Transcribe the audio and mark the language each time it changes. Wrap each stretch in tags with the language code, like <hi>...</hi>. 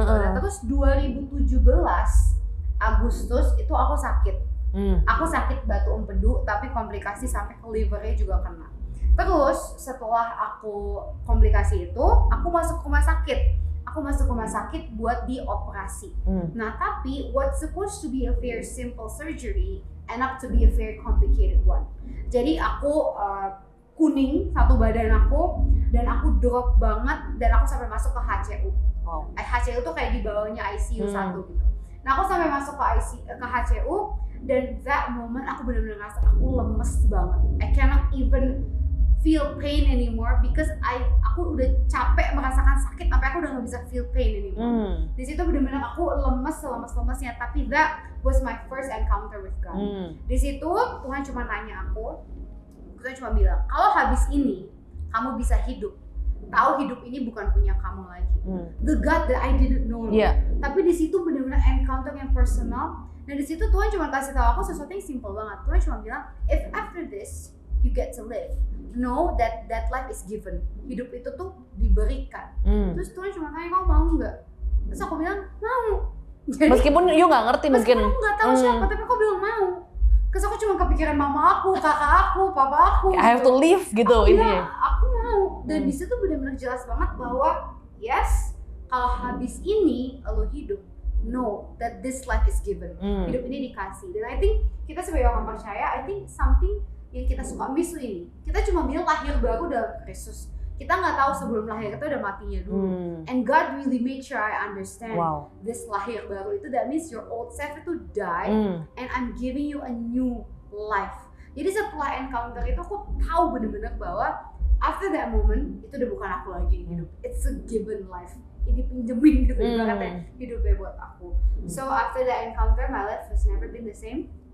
<id>Nah, terus 2017 Agustus itu aku sakit, aku sakit batu empedu, tapi komplikasi sampai ke livernya juga kena. Terus setelah aku komplikasi itu, aku masuk rumah sakit. Buat dioperasi. Nah, tapi</id> <en>what's supposed to be a very simple surgery end up to be a very complicated one.</en> <id>Jadi aku kuning satu badan aku, dan aku drop banget, dan aku sampai masuk ke HCU. HCU tuh kayak di bawahnya ICU 1 gitu. Nah, aku sampai masuk ke HCU, dan</id> <en>that moment</en> <id>aku benar-benar ngerasa aku lemes banget.</id> <en>I cannot even feel pain anymore because</en> <id>aku udah capek merasakan sakit sampai aku udah nggak bisa</id> <en>feel pain anymore.</en> <id>Di situ benar-benar aku lemes selemes-lemesnya, tapi</id> <en>that was my first encounter with God.</en> <id>Di situ Tuhan cuma nanya aku, Tuhan cuma bilang, kalau habis ini kamu bisa hidup, tahu hidup ini bukan punya kamu lagi.</id> <en>The God that I didn't know.</en> <id>Tapi di situ benar-benar encounter yang personal. Dan di situ Tuhan cuma kasih tahu aku sesuatu yang simple banget. Tuhan cuma bilang,</id> <en>if after this you get to live, know that life is given.</en> <id>Hidup itu tuh diberikan. Terus Tuhan cuma tanya, kamu mau nggak? Terus aku bilang mau. Jadi, meskipun you nggak ngerti mungkin. Meskipun aku nggak tahu siapa, tapi aku bilang mau. Terus aku cuma kepikiran mama aku, kakak aku, papa aku.</id> <en>I have to live</en> <id>gitu ini. Aku mau. Dan di situ benar-benar jelas banget bahwa yes, kalau habis ini lo hidup,</id> <en>know that this life is given.</en> <id>Hidup ini dikasih. Dan I think kita sebagai orang percaya,</id> <en>I think something</en> <id>yang kita suka miss ini, kita cuma bilang lahir baru dalam Kristus. Kita nggak tahu sebelum lahir itu udah matinya dulu.</id> <en>And God really made sure I understand this</en> <id>lahir baru itu,</id> <en>that means your old self itu died, and I'm giving you a new life.</en> <id>Jadi setelah encounter itu aku tahu bener-bener bahwa</id> <en>after that moment</en> <id>itu udah bukan aku lagi hidup.</id> <en>It's a given life.</en> <id>Ini pinjemin gitu, ibaratnya hidupnya buat aku.</id> <en>So after that encounter, my life has never been the same.</en>